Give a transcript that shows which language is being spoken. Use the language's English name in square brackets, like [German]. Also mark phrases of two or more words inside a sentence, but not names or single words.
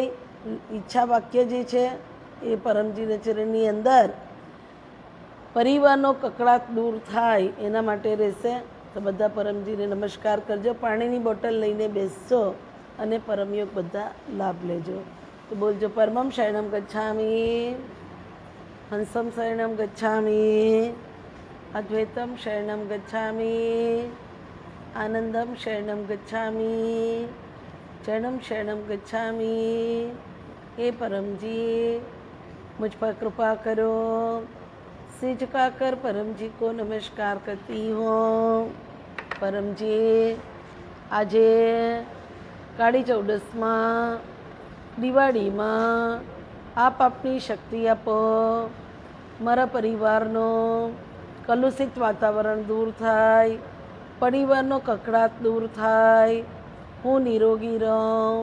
[Gujarati] ઈચ્છા વાક્ય જે છે એ પરમજીના ચરણની અંદર પરિવારનો કકળાટ દૂર થાય એના માટે રહેશે. તો બધા પરમજીને નમસ્કાર કરજો, પાણીની બોટલ લઈને બેસજો અને પરમયોગ બધા લાભ લેજો. તો બોલજો: [Sanskrit] परमं शरणम गच्छामि, हंसम शरणम गच्छामि, अद्वैतम शरणम गच्छामि, आनंदम शरणम गच्छामि, चरणम शरणम गच्छामि. [Hindi] हे परमजी, मुझ पर कृपा करो. सिर झुकाकर परम जी को नमस्कार करती हूँ. [Gujarati] परमજી, આજે કાળી ચૌદસમાં, દિવાળીમાં આપ આપની શક્તિ આપો. મારા પરિવારનો કલુષિત વાતાવરણ દૂર થાય, પરિવારનો કકળાટ દૂર થાય, હું નિરોગી રહું.